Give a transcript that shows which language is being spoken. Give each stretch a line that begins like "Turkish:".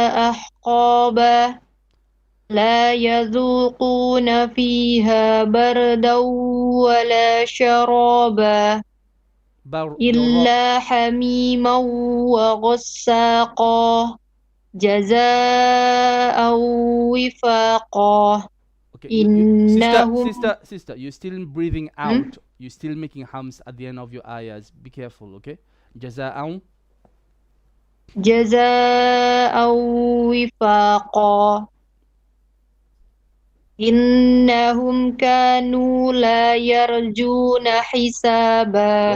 Arabic: أحقابا لا يذوقون فيها بردا ولا شرابا إلا حميما وغساقا جزاء وفاقا
English: Okay,
Arabic: إنهم
English: sister, you're still breathing out. You're still making hums at the end of your ayahs. Be careful, okay? Jaza'an.
Arabic: جزاء وفاقا إنهم كانوا لا يرجون حسابا.